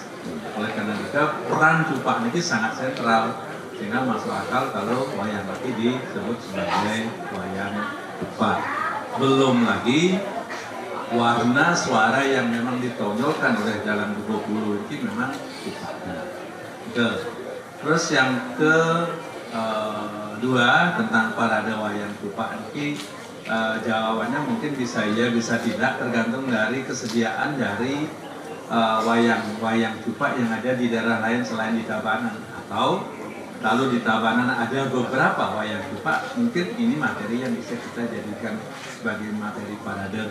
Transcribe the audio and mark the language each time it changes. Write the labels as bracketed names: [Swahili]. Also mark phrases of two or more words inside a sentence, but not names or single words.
[Indonesian] Oleh karena itu peran Cupak ini sangat sentral, sehingga masuk akal kalau wayang lagi disebut sebagai wayang Cupak. Belum lagi warna suara yang memang ditonjolkan oleh Jalan 20 ini memang Cupaknya. Terus yang kedua tentang parade wayang Cupak ini jawabannya mungkin bisa iya bisa tidak, tergantung dari kesediaan dari wayang Cupak yang ada di daerah lain selain di Tabanan, atau lalu di Tabanan ada beberapa wayang Cupak, mungkin ini materi yang bisa kita jadikan sebagai materi parade.